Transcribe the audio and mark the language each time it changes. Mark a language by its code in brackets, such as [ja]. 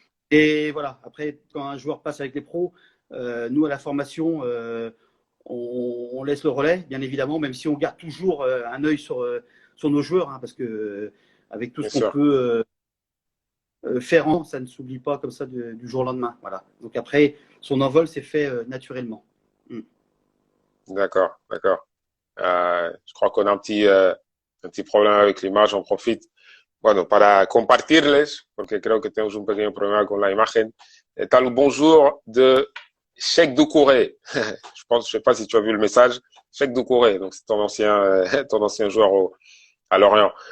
[fr] Et voilà, après, quand un joueur passe avec les pros, nous, à la formation, on laisse le relais, bien évidemment, même si on garde toujours un œil sur nos joueurs, hein, parce que avec tout ce qu'on peut faire, ça ne s'oublie pas comme ça du jour au lendemain. Voilà. Donc après, son envol s'est fait naturellement. D'accord. Je crois qu'on a un petit problème avec l'image, on profite. [es] Bueno, para compartirles, porque creo que tenemos un pequeño problema con la imagen, tal un bonjour de Cheikh Doucouré. [fr] Je sais pas si tu as vu le message. Cheikh Doucouré, donc c'est ton ancien joueur à Lorient.